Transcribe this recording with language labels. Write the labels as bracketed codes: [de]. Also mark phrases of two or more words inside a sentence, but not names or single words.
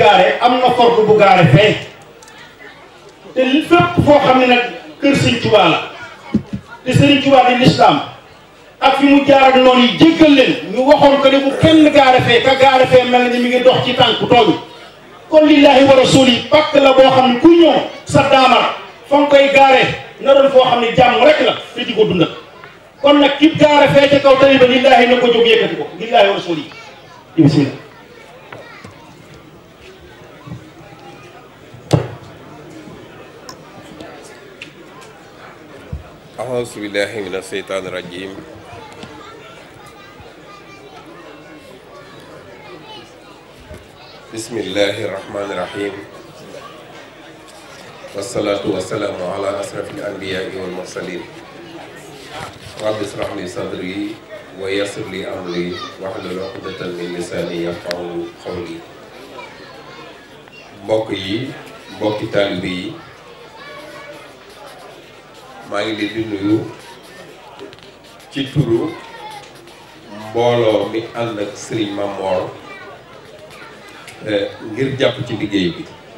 [wo] gaare am na fordu bu gaare fee te fépp foo xam ne nag kër Serigne Touba la te Serigne Touba di l'islam ak fi mu jaar ak noonu yi jéggal leen ñu waxoon ko ne bu kenn gaare fee ka gaare fee mel na ni mi ngi dox ci tànk tooñ kon [ar] لله ورسوله [wo] pàkk la boo xam ne ku ñëw sa daamar fa nga koy gaare na doon foo xam ne jàmm rek la te di ko dundal kon nag ki gaare fee ca kaw tali ba lillahi na ko jóg yëkkati ko [ar] لله ورسوله [wo] bismillah [ar] أعوذ بالله من الشيطان الرجيم بسم الله الرحمن الرحيم والصلاة والسلام على أشرف الأنبياء والمرسلين رب اشرح لي صدري ويسر لي أمري واحلل عقدة من لساني يفقهوا قولي [wo] mbokk yi mbokki taalibe yi maa ngi leen di nuyu ci turu mbooloo mi ànd ak Serigne Mamor ngir jàpp ci liggéey bi